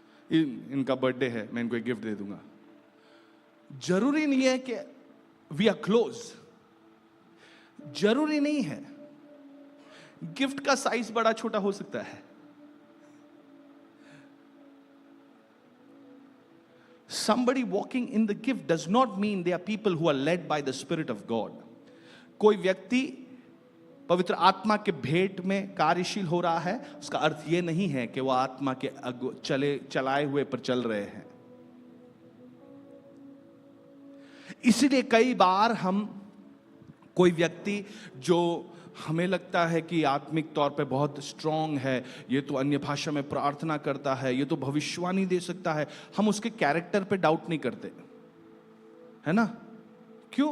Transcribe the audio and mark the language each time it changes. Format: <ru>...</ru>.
<hi>इनका बर्थडे है, मैं इनको एक गिफ्ट दे दूंगा। जरूरी नहीं है कि</hi> <en>we are close,</en> <hi>जरूरी नहीं है। गिफ्ट का साइज बड़ा छोटा हो सकता है।</hi> <en>Somebody walking in the gift does not mean they are people who are led by the Spirit of God.</en> <hi>कोई व्यक्ति पवित्र आत्मा के भेंट में कार्यशील हो रहा है, उसका अर्थ यह नहीं है कि वह आत्मा के चलाए हुए पर चल रहे हैं। इसलिए कई बार हम कोई व्यक्ति जो हमें लगता है कि आत्मिक तौर पे बहुत स्ट्रांग है, ये तो अन्य भाषा में प्रार्थना करता है, ये तो भविष्यवाणी दे सकता है, हम उसके कैरेक्टर पे डाउट नहीं करते, है ना? क्यों?</hi>